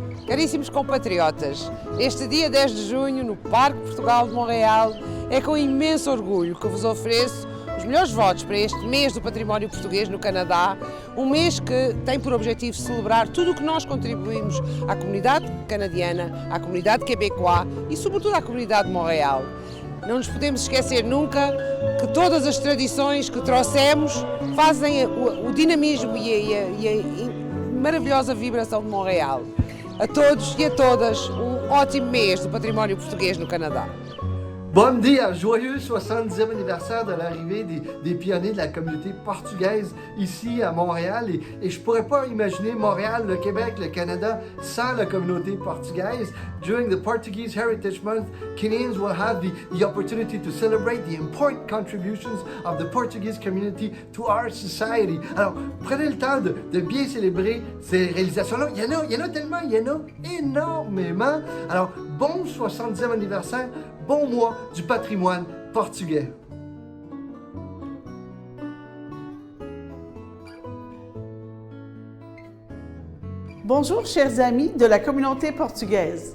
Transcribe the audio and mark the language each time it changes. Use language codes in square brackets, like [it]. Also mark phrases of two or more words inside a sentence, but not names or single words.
[pt] Caríssimos compatriotas, este dia 10 de junho, no Parque Portugal de Montreal, é com imenso orgulho que vos ofereço os melhores votos para este mês do património português no Canadá, um mês que tem por objetivo celebrar tudo o que nós contribuímos à comunidade canadiana, à comunidade quebecois e sobretudo à comunidade de Montreal. Não nos podemos esquecer nunca que todas as tradições que trouxemos fazem o dinamismo e a maravilhosa vibração de Montreal. A todos e a todas, um ótimo mês do património português no Canadá. Bon dia, [fr] joyeux 70e anniversaire de l'arrivée des pionniers de la communauté portugaise ici à Montréal. Et je ne pourrais pas imaginer Montréal, le Québec, le Canada sans la communauté portugaise. [en] During the Portuguese Heritage Month, Canadians will have the opportunity to celebrate the important contributions of the Portuguese community to our society. [fr] Alors, prenez le temps de bien célébrer ces réalisations-là. Il y en a tellement, il y en a énormément. Alors, bon 70e anniversaire. Bon mois du patrimoine portugais. Bonjour chers amis de la communauté portugaise.